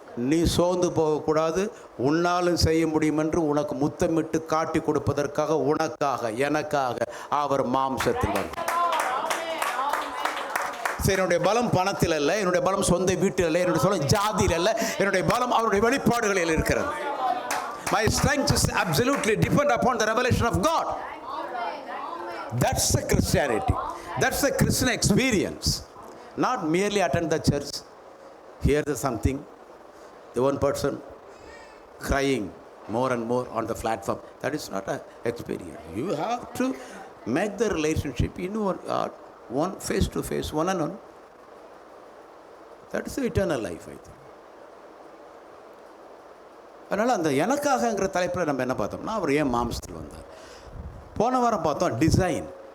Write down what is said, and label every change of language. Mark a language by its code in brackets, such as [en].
[ta] நீ சோர்ந்து போகக்கூடாது. உன்னாலும் செய்ய முடியும் என்று உனக்கு முத்தமிட்டு காட்டி கொடுப்பதற்காக, உனக்காக, எனக்காக அவர் மாம்சத்தில் வந்து. சரி, என்னுடைய பலம் பணத்தில் அல்ல, என்னுடைய பலம் சொந்த வீட்டில் அல்ல, என்னுடைய சொல்ல ஜாதியில் அல்ல, என்னுடைய பலம் அவருடைய வெளிப்பாடுகளில் இருக்கிறது. [en] My strength is absolutely depend upon the revelation of God. That's the Christianity. That's the Christian experience. Not merely attend the church, hear something, the one person crying more and more on the platform. That is not an experience. You have to make the relationship in one face to face, one and one. That is the eternal life, I think. [ta] அதனால் அந்த எனக்காகங்கிற தலைப்பில் நம்ம என்ன பார்த்தோம்னா, அவர் ஏன் மாம்சத்தில் வந்தார். போன வாரம் பார்த்தோம் டிசைன்.